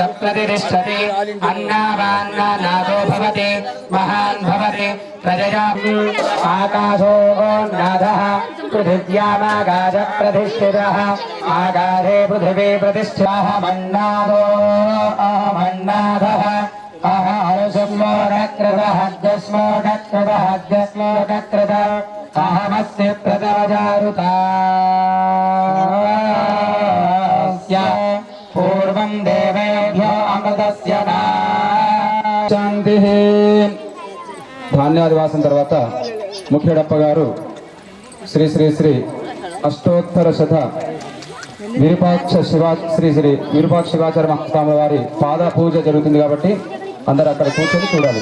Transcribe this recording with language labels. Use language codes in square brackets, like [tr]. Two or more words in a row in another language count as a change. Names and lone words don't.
[sa] प्रतिष्ठति अन्नावान्नानादो भवति महान् भवति प्रजया आकाशो नाथः पृथिव्यामाकाशः प्रतिष्ठितः आकाशे पृथिवी प्रतिष्ठितः मन्नादो अहमन्नाथः अहमस्मोदकृतः अहमस्य प्रजारुतास्य पूर्वं देवेभ्यो अमृतस्य [te] శాంతి. ధాన్యాదివాసం తర్వాత ముఖ్యడప్ప గారు శ్రీ శ్రీ శ్రీ అష్టోత్తర శత విరూపాక్ష శివాచార్య మహాస్వామి వారి పాద పూజ జరుగుతుంది కాబట్టి అందరూ అక్కడ కూర్చొని చూడాలి.